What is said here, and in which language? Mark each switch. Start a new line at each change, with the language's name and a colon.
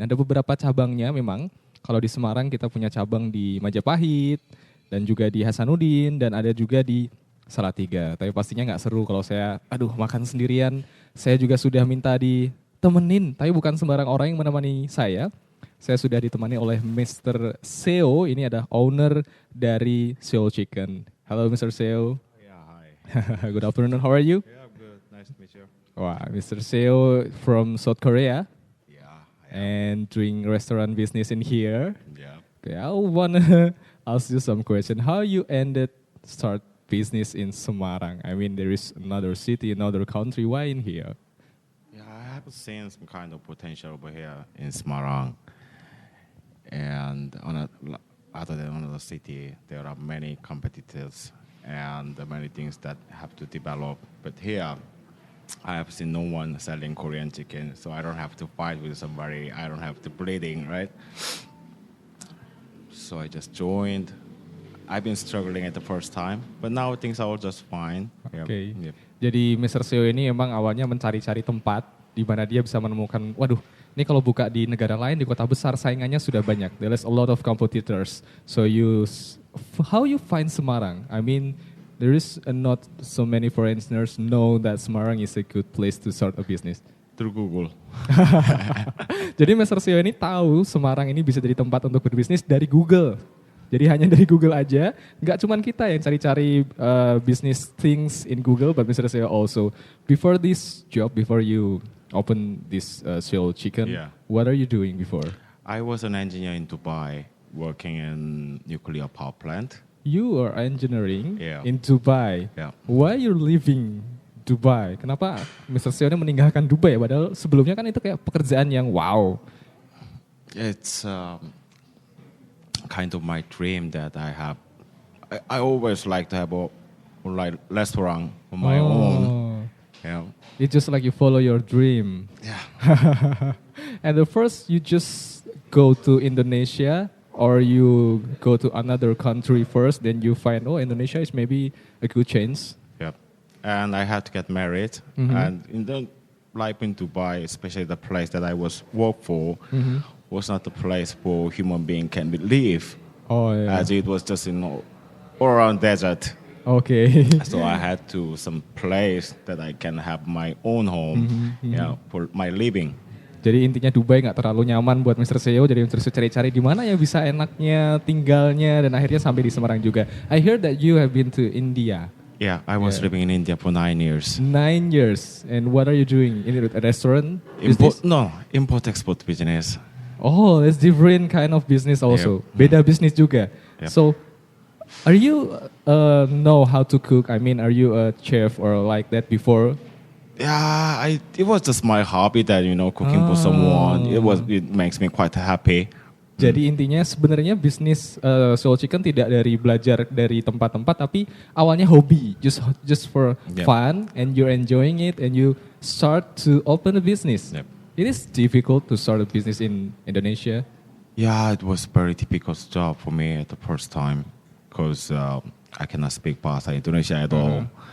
Indonesian: Ada beberapa cabangnya memang. Kalau di Semarang kita punya cabang di Majapahit, dan juga di Hasanuddin, dan ada juga di Salatiga. Tapi pastinya nggak seru kalau saya, makan sendirian. Saya juga sudah minta ditemenin, tapi bukan sembarang orang yang menemani saya. Saya sudah ditemani oleh Mr. Seo, ini ada owner dari Seoul Chicken. Halo Mr. Seo.
English: Yeah, hi. Good afternoon, how are you? Yeah, I'm good. Nice to meet you. Wah, Mr. Seo from South Korea Yeah, and doing restaurant business in here. yeah. Okay, I wanna ask you some question. How you ended start business in Semarang? I mean, there is another city, another country. Why in here? Yeah, I have seen some kind of potential over here in Semarang. And other than another city, there are many competitors and many things that have to develop. But here, I have seen no one selling Korean chicken, so I don't have to fight with somebody. I don't have to bleeding, right? So I just joined. I've been struggling at the first time, but now things are all just fine. Oke. Yep.
Indonesian: Jadi Mr. Seo ini emang awalnya mencari-cari tempat di mana dia bisa menemukan, waduh, ini kalau buka di negara lain, di kota besar, saingannya sudah banyak.
English: There is a lot of competitors. So how you find Semarang? I mean, there is not so many foreigners know that Semarang is a good place to start a business. Through Google.
Indonesian: Jadi Mr. Seo ini tahu Semarang ini bisa jadi tempat untuk berbisnis dari Google. Jadi hanya dari Google aja, nggak cuman kita yang cari-cari
English: business things in Google, but Mr. Seo also. Before this job, before you open this Seoul Chicken, Yeah. what are you doing before? I was an engineer in Dubai, working in nuclear power plant. You are engineering Yeah. in Dubai. Yeah. Why you're leaving Dubai?
Indonesian: Kenapa Mr. Seo ini meninggalkan Dubai? Padahal sebelumnya kan itu kayak pekerjaan yang wow.
English: It's kind of my dream that I have. I always like to have a like restaurant on my own. Yeah. It's just like you follow your dream. Yeah. And the first you just go to Indonesia or you go to another country first, then you find, oh, Indonesia is maybe a good chance. Yep. And I had to get married. Mhm. And in the life in Dubai, especially the place that I was work for, was not the place for human being can live. Oh, yeah. As it was just all around desert. Okay. So I had to some place that I can have my own home, for my living.
Indonesian: Jadi intinya Dubai nggak terlalu nyaman buat Mr. Seo, jadi Mr. Seo cari-cari di mana ya bisa enaknya tinggalnya, dan akhirnya sampai di Semarang juga.
English: I heard that you have been to India. Yeah, I was Yeah. living in India for 9 years. 9 years. And what are you doing? In a restaurant? Import-export business. Oh, it's different kind of business also. Yep.
Indonesian: Beda bisnis juga. Yep.
English: So, are you know how to cook? I mean, are you a chef or like that before? Yeah, it was just my hobby that cooking for someone. It makes me quite happy.
Indonesian: Jadi intinya sebenarnya bisnis Seoul Chicken tidak dari belajar dari tempat-tempat, tapi awalnya hobi,
English: just for Yep. fun, and you're enjoying it, and you start to open a business. Yep. It is difficult to start a business in Indonesia. Yeah, it was very difficult job for me at the first time because I cannot speak Bahasa Indonesia at all.